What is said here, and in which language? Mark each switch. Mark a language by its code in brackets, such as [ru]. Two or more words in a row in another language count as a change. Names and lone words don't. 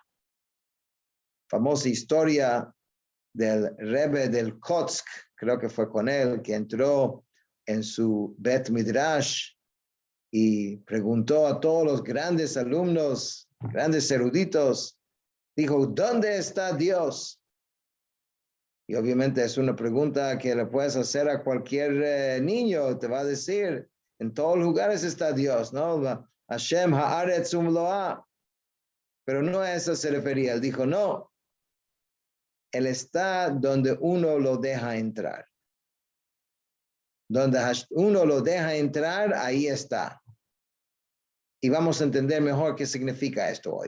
[es] Famosa historia del Rebbe del Kotsk, creo que fue con él, que entró en su Bet Midrash y preguntó a todos los grandes alumnos, grandes eruditos, dijo, ¿dónde está Dios? Y obviamente es una pregunta que le puedes hacer a cualquier niño, te va a decir, en todos lugares está Dios, ¿no? [he] השם הארץ ומלואה. [es] Pero no a eso se refería, él dijo, no, él está donde uno lo deja entrar. Donde uno lo deja entrar, ahí está. Y vamos a entender mejor qué significa esto hoy.